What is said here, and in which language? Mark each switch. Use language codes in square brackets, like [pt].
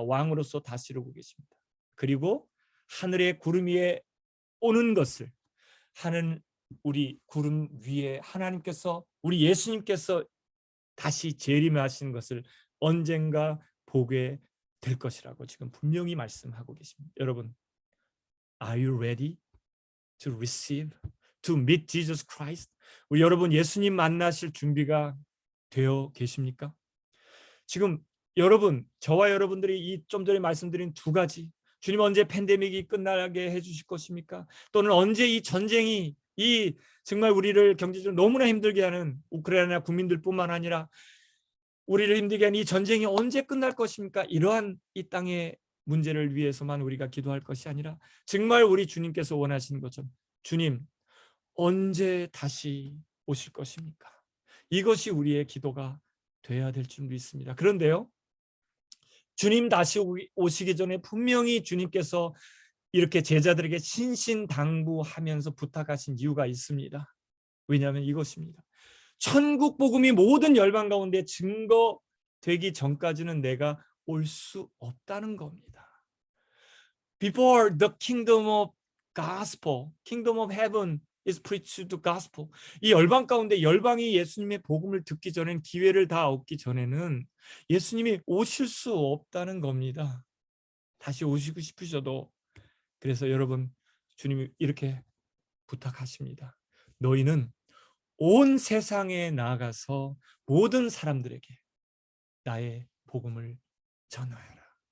[ko] 왕으로서 다스리고 계십니다. 그리고 하늘의 구름 위에 오는 것을 하는 우리 구름 위에 하나님께서 우리 예수님께서 다시 재림하시는 것을 언젠가 보게 될 것이라고 지금 분명히 말씀하고 계십니다. 여러분, [en] are you ready to receive, to meet Jesus Christ? [ko] 우리 여러분 예수님 만나실 준비가 되어 계십니까? 지금 여러분, 저와 여러분들이 이 좀 전에 말씀드린 두 가지, 주님 언제 팬데믹이 끝나게 해주실 것입니까? 또는 언제 이 전쟁이 이 정말 우리를 경제적으로 너무나 힘들게 하는 우크라이나 국민들뿐만 아니라 우리를 힘들게 하는 이 전쟁이 언제 끝날 것입니까? 이러한 이 땅의 문제를 위해서만 우리가 기도할 것이 아니라 정말 우리 주님께서 원하시는 것처럼 주님 언제 다시 오실 것입니까? 이것이 우리의 기도가 돼야 될 줄 믿습니다. 그런데요, 주님 다시 오시기 전에 분명히 주님께서 이렇게 제자들에게 신신당부하면서 부탁하신 이유가 있습니다. 왜냐하면 이것입니다. 천국 복음이 모든 열방 가운데 증거되기 전까지는 내가 올 수 없다는 겁니다. [en] Before the kingdom of gospel, kingdom of heaven is preached to the gospel. [ko] 이 열방 가운데 열방이 예수님의 복음을 듣기 전엔 기회를 다 얻기 전에는 예수님이 오실 수 없다는 겁니다. 다시 오시고 싶으셔도. 그래서 여러분, 주님이 이렇게 부탁하십니다. 너희는 온 세상에 나가서 모든 사람들에게 나의 복음을 전하여라.